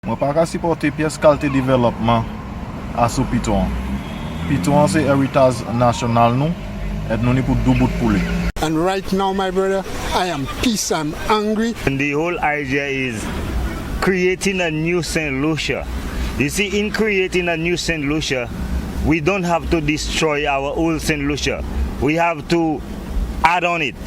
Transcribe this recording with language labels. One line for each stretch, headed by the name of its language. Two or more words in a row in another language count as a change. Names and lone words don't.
Saint Lucian Creole French: Mwen pa ka sipote piyes kalte developman aso Piton. Piton se heritage nasyonal nou, et nou ni pou dou bout pou li.
English: And right now, my brother, I am pissed and angry. And the whole idea is creating a new St. Lucia. You see, in creating a new St. Lucia, we don't have to destroy our old St. Lucia. We have to add on it.